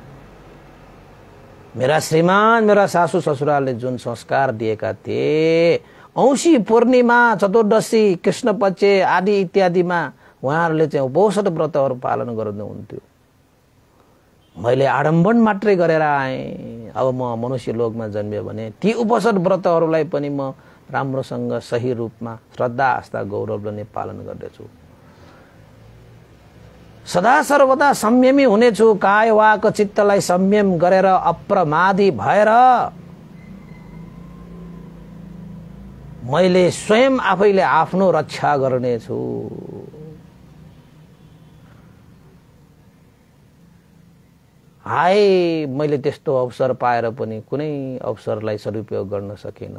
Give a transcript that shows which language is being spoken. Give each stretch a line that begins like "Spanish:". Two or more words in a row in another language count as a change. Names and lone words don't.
Nepali: मेरा श्रीमान मेरा सासू ससुरालले जुन संस्कार दिएका थिए, औँसी पूर्णिमा चतुर्दशी कृष्ण पक्ष आदि इत्यादिमा उहाँहरूले चाहिँ उपवास व्रतहरू पालन गर्नुहुन्थ्यो। मैले आडम्बन मात्रै गरेर आएँ। अब म मनुष्य लोकमा जन्मियो भने ती उपवास व्रतहरूलाई पनि म राम्रोसँग सही रूपमा श्रद्धा आस्था गौरवले नै पालन गर्दैछु। सदा सर्वदा संयमी हुनेछु, काय वाक चित्तलाई संयम गरेर अप्रमादी भएर मैले स्वयं आफैले आफ्नो रक्षा गर्नेछु। हाय मैले त्यस्तो अवसर पाएर पनि कुनै अवसरलाई सदुपयोग गर्न सकिन।